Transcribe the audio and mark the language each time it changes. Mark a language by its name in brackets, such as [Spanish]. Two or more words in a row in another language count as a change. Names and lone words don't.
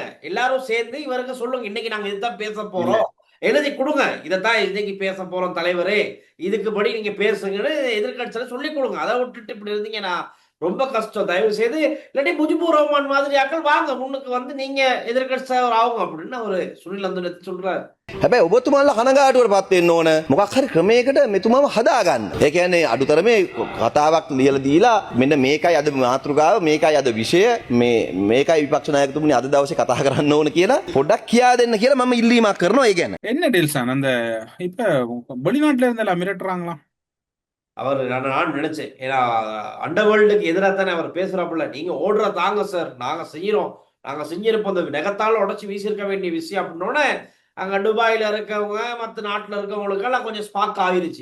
[Tamil] எல்லாரும் சேர்ந்து இவருக்கு சொல்லுங்க, இன்னைக்கு நாங்க இதுதான் பேச போறோம், எழுதி கொடுங்க, இதைத்தான் இன்னைக்கு பேச போறோம் தலைவரே, இதுக்கு படி நீங்க பேசுங்கன்னு எதிர்கட்சியில சொல்லி கொடுங்க. அதை விட்டுட்டு இப்படி இருந்தீங்கன்னா ரொம்ப கஷ்டம். தயவு செய்து இல்லாட்டி முஜிபுர் ரஹ்மான் மாதிரி ஆக்கள் வாங்க முன்னுக்கு வந்து நீங்க எதிர்கட்சி தலைவர் ஆகும் அப்படின்னு அவரு சுனில் அந்தோனி சொல்றாரு. [Sinhala] හැබැයි ඔබතුමාලා කනගාටුවට පත් වෙන්න ඕන මොකක් හරි ක්‍රමයකට මෙතුමාව හදාගන්න. ඒ කියන්නේ අඩුතරමේ කතාවක් ලියලා දීලා මෙන්න මේකයි අද මාතෘකාව මේකයි අද විෂය මේකයි විපක්ෂ නායකතුමනි අද දවසේ කතා කරන්න ඕන කියලා පොඩ්ඩක් කියා දෙන්න කියලා මම ඉල්ලීමක් කරනවා. ඒ කියන්නේ [Tamil] என்ன டெல்சான் அந்த இப்ப வெளிநாட்டுல இருந்தெல்லாம் மிரட்டுறாங்களாம். அவர் நான் நினைச்சேன், ஏன்னா அண்டர்வேர்ல்டுக்கு எதிராக தானே அவர் பேசுறாப்புல. நீங்க ஓடுற தாங்க சார், நாங்க செய்யறோம், நாங்க செஞ்சிருப்போம், இந்த நெகத்தால உடச்சு வீசியிருக்க வேண்டிய விஷயம் அப்படின்னோட அங்க துபாயில இருக்கவங்க மற்ற நாட்டுல இருக்கவங்களுக்கெல்லாம் கொஞ்சம் ஸ்பாக் ஆயிருச்சு.